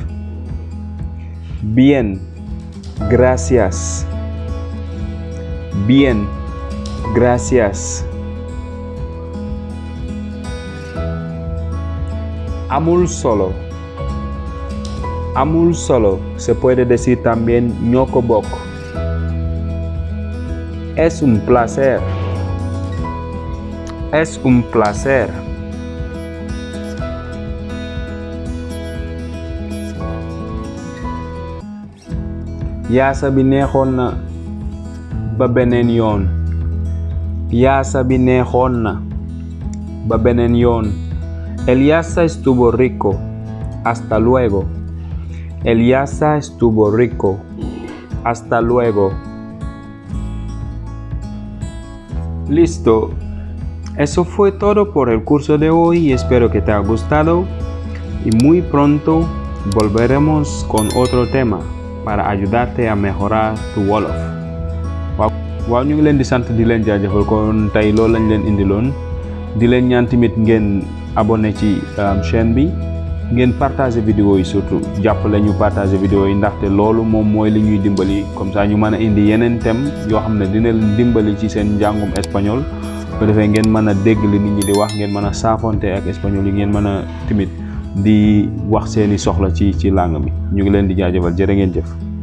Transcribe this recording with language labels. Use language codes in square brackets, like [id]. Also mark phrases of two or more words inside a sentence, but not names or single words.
[es] Bien. Gracias. Bien. Gracias. [wo] Amul solo. Amul solo [es] se puede decir también [wo] ñoo ko bokk. [es] Es un placer. Es un placer. [wo] Yaasa bi neexoon na ba beneen yoon. Yaasa bi neexoon na ba beneen yoon. [es] El yassa estuvo rico. Hasta luego. El yassa estuvo rico. Hasta luego. Listo. Eso fue todo por el curso de hoy y espero que te haya gustado. Y muy pronto volveremos con otro tema para ayudarte a mejorar tu Wolof. [wo] waaw ñu ngi leen di sant di leen jaajëfal kon tey loolu lañ leen indiloon di leen ñaan tamit ngeen abonné ci chaîne bi ngeen [fr] partager vidéo [wo] yi surtout jàppale ñu partager vidéo yi ndaxte loolu moom mooy li ñuy dimbali [fr] comme ça [wo] ñu mën a indi yeneen thème yoo xam ne dina leen dimbali ci seen njàngum espagnol bu defee ngeen mën a dégg li nit ñi di wax ngeen mën a saafonte ak espagnol yi ngeen mën a tamit di wax seeni soxla ci langue bi ñu ngi leen di jaajëfal jërë ngeen jëf.